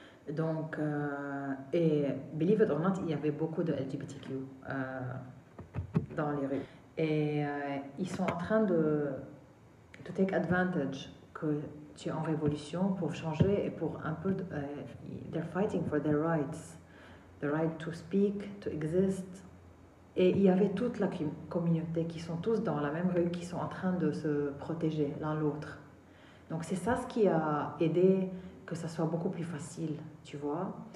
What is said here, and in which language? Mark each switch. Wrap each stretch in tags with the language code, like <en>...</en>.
<fr>Donc, et</fr> <en>believe it or not,</en> <fr>il y avait beaucoup de LGBTQ dans les rues. Et ils sont en train de</fr> <en>take advantage</en> <fr>que tu es en révolution pour changer et pour un peu...</fr> <en>they're fighting for their rights. The right to speak, to exist.</en> <fr>Et il y avait toute la communauté qui sont tous dans la même rue, qui sont en train de se protéger l'un l'autre. Donc c'est ça ce qui a aidé que ça soit beaucoup plus facile, tu vois.</fr>